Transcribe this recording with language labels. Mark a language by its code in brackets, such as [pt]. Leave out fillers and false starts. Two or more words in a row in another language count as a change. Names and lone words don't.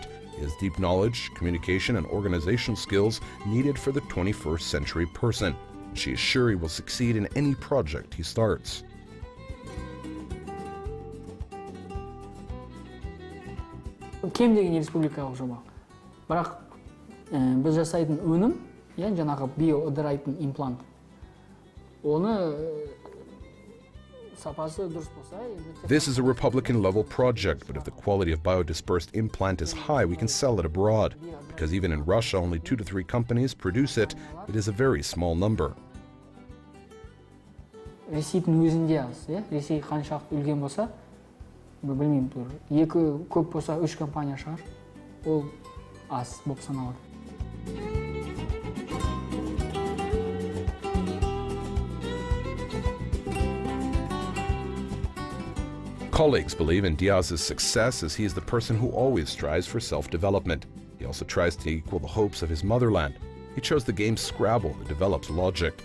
[en] He has deep knowledge, communication, and organizational skills needed for the 21st century person. She is sure he will succeed in any project he starts. [kk] Кем деген республикалық жоба. Бірақ біз жасайтын өнім, жаңағы биоыдырайтын имплант. Оны [en] This is a Republican-level project, but if the quality of biodispersed implant is high, we can sell it abroad. Because even in Russia, only 2 to 3 companies produce it, it is a very small number. [kk] Ресейдің өзінде аз, Ресей қаншалықты үлкен болса, білмеймін, 2 көп болса 3 компания шығар, ол аз болып саналады. [en] Colleagues believe in Dias's success as he is the person who always strives for self-development. He also tries to equal the hopes of his motherland. He chose the game Scrabble that develops logic.